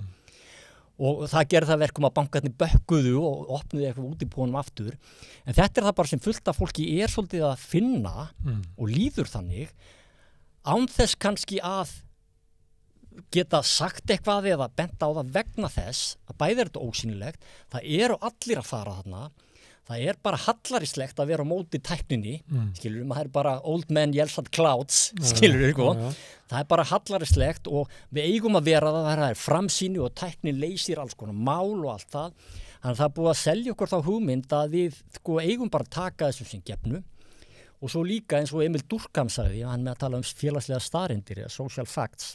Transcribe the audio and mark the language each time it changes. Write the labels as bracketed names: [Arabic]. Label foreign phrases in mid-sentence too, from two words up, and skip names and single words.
[Icelandic] Og það gerði það verkum að bankarnir bökkuðu og opnuðu eitthvað út í búinum aftur en þetta það bara sem fullt af fólki svolítið að finna og líður þannig án þess kannski að geta sagt eitthvað eða bent á það vegna þess að bæði þetta ósýnilegt, það eru allir að fara þarna, það bara hallarislegt að vera á móti tækninni, skilur það bara [English] old man yells at clouds, [Icelandic] skilur það bara hallarislegt og við eigum að vera það er framsýni og tæknin leysir alls konar mál og allt það, þannig að það búið að selja okkur þá hugmynd að við eigum bara að taka þessu sem gefnu og svo líka eins og Emil Durkheim sagði, hann með að tala félagslega staðreyndir, [English] social facts.